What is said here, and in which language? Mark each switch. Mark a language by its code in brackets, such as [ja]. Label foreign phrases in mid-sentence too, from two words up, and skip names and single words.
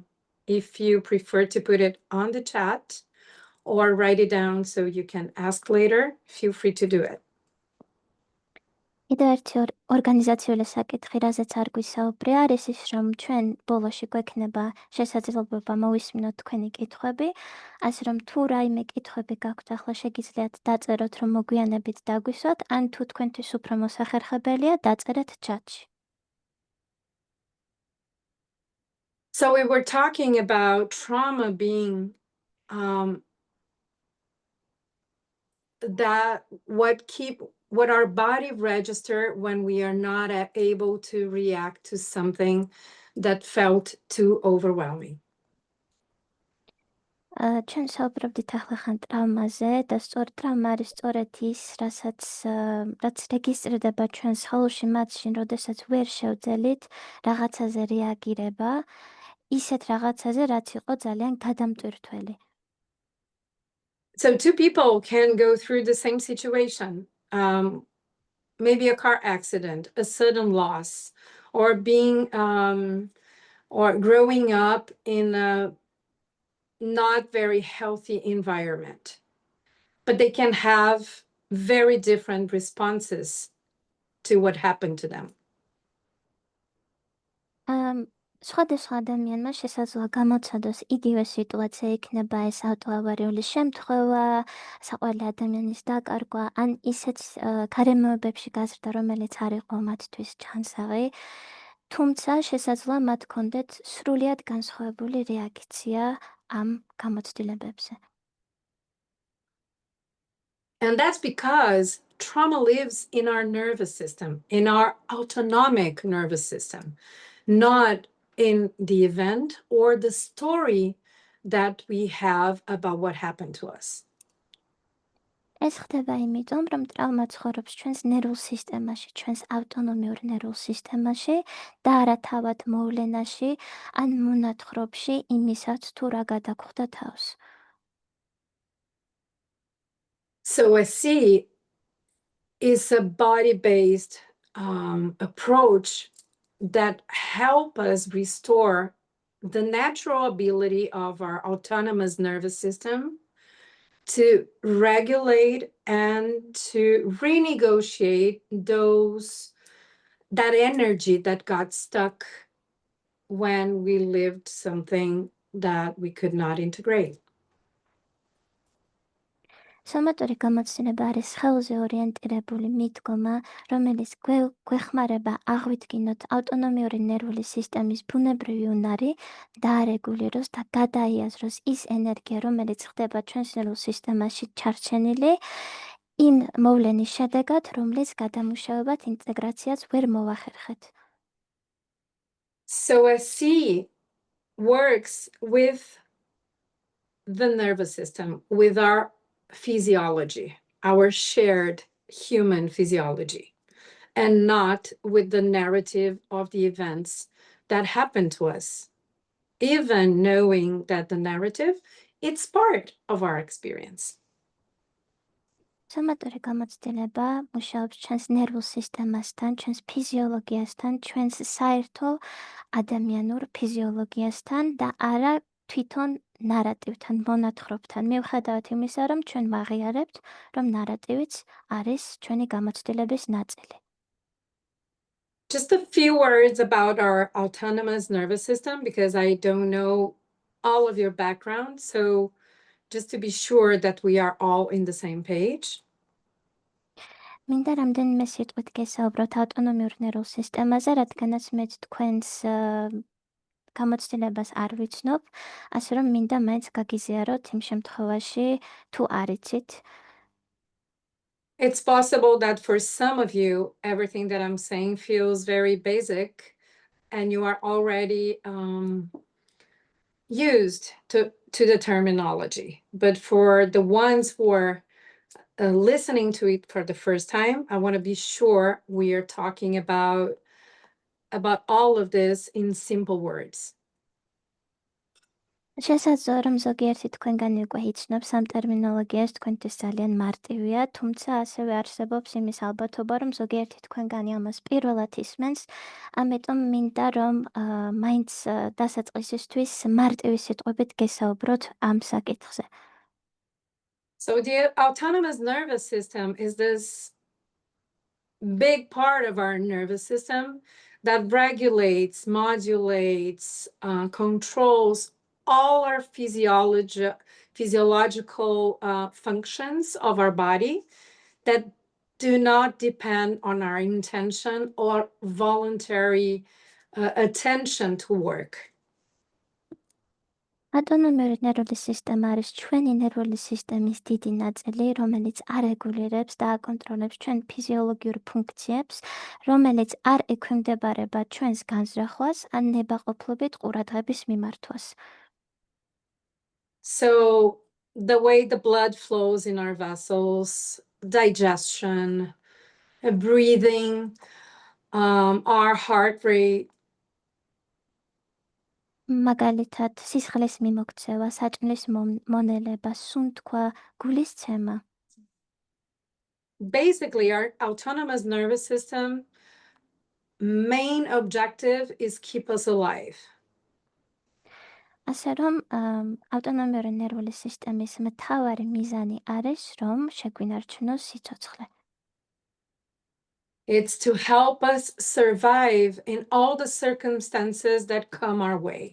[en] If you prefer to put it on the chat or write it down so you can ask later, feel free to do it. [ka] კიდევ ერთი ორგანიზაციული საკითხი, რაზეც არ გვისაუბრია, არის ის, რომ ჩვენ ბოლოში გვექნება შესაძლებლობა მოვისმინოთ თქვენი კითხვები, ასე რომ თუ რაიმე კითხვები გაქვთ, ახლა შეგიძლიათ დაწეროთ, რომ მოგვიანებით დაგვისვათ, ან თუ თქვენთვის უფრო მოსახერხებელია, დაწერეთ ჩატში. [en] So we were talking about trauma being that what our body register when we are not able to react to something that felt too overwhelming. [ka] ჩვენ საუბრობდით ახლა ხან ტრავმაზე და სწორ ტრავმა არის სწორედ ის, რაც რეგისტრირდება ჩვენ სხეულში მათში, როდესაც ვერ შევძელით რაღაცაზე რეაგირება, ისეთ რაღაცაზე, რაც იყო ძალიან გადამტვირთველი. [en] So two people can go through the same situation, maybe a car accident, a sudden loss, or being or growing up in a not very healthy environment, but they can have very different responses to what happened to them. [ka] სხვადასხვა ადამიანმა შესაძლოა გამოცადოს იგივე სიტუაცია, იქნება ეს ავტოავარიული შემთხვევა, საყვარელი ადამიანის დაკარგვა, ან ისეთ გარემოებებში გაზრდა, რომელიც არ იყო მათთვის ჩანსავი, თუმცა შესაძლოა მათ ჰქონდეთ სრულიად განსხვავებული რეაქცია ამ გამოცდილებებზე. [en] And that's because trauma lives in our nervous system, in our autonomic nervous system, not in the event or the story that we have about what happened to us. [ka] ეს ხდება იმიტომ, რომ ტრავმა ცხოვრობს ჩვენს ნერვულ სისტემაში, ჩვენს ავტონომიურ ნერვულ სისტემაში და არა თავად მოვლენაში ან მონათხრობში იმისაც თუ რა გადაგხვდა თავს. [en] So SC is a body-based approach that help us restore the natural ability of our autonomous nervous system to regulate and to renegotiate that energy that got stuck when we lived something that we could not integrate. [ka] სომატური გამოცდილება არის სხეულზე ორიენტირებული მიდგომა, რომელიც გვეხმარება აღვითგინოთ ავტონომიური ნერვული სისტემის ბუნებრივი უნარი, დაარეგულიროს და გადაიაზროს ის ენერგია, რომელიც ხდება ჩვენს ნერვულ სისტემაში ჩარჩენილი, იმ მოვლენის შედეგად, რომლის გადამუშავებად ინტეგრაციაც ვერ მოვახერხეთ. [en] So SC works with the nervous system, with our physiology, our shared human physiology, and not with the narrative of the events that happened to us, even knowing that the narrative, it's part of our experience. [ka] სომატური გამოცდილება მუშაობს ჩვენს ნერვულ სისტემასთან, ჩვენს ფიზიოლოგიასთან, ჩვენს საერთო ადამიანურ ფიზიოლოგიასთან და არა თვითონ ნარატივთან, მონათხრობთან. მიუხედავად იმისა, რომ ჩვენ ვაღიარებთ, რომ ნარატივიც არის ჩვენი გამოცდილების ნაწილი. [en] Just a few words about our autonomous nervous system, because I don't know all of your background. So just to be sure that we are all in the same page. [ka] მინდა რამდენიმე სიტყვით გესაუბროთ ავტონომიურ ნერვულ სისტემაზე, რადგანაც მეც თქვენს გამოცდილებას არ ვიცნობ, ასე რომ მინდა მაინც გაგიზიაროთ იმ შემთხვევაში, თუ არ იცით. [en] It's possible that for some of you, everything that I'm saying feels very basic and you are already used to the terminology. But for the ones who are listening to it for the first time, I want to be sure we are talking about all of this in simple words. [ka] შესაძლოა, რომ ზოგიერთი თქვენგანი უკვე იცნობს ამ ტერმინოლოგიას, თქვენთვის ძალიან მარტივია, თუმცა ასევე არსებობს იმის ალბათობა, რომ ზოგიერთი თქვენგანი ამას პირველად ისმენს, ამიტომ მინდა, რომ მაინც დასაწყისისთვის მარტივი სიტყვებით გესაუბროთ ამ საკითხზე. [en] So the autonomous nervous system is this big part of our nervous system that regulates, modulates, controls all our physiological functions of our body that do not depend on our intention or voluntary attention to work. [ka] ავტონომიური ნერვული სისტემა არის ჩვენი ნერვული სისტემის დიდი ნაწილი, რომელიც არეგულირებს და აკონტროლებს ჩვენ ფიზიოლოგიურ ფუნქციებს, რომელიც არ ექვემდებარება ჩვენს განზრახვას ან ნებაყოფლობით ყურადღების მიმართვას. [en] So the way the blood flows in our vessels, digestion, breathing, our heart rate, [ka] მაგალითად, სისხლის მიმოქცევა, საჭმლის მონელება, სუნთქვა, გულის ცემა. [en] basically our autonomous nervous system main objective is keep us alive. [ka] ასე რომ ავტონომიური ნერვული სისტემის მთავარი მიზანი არის, რომ შეგვინარჩუნოს სიცოცხლე. [en] It's to help us survive in all the circumstances that come our way.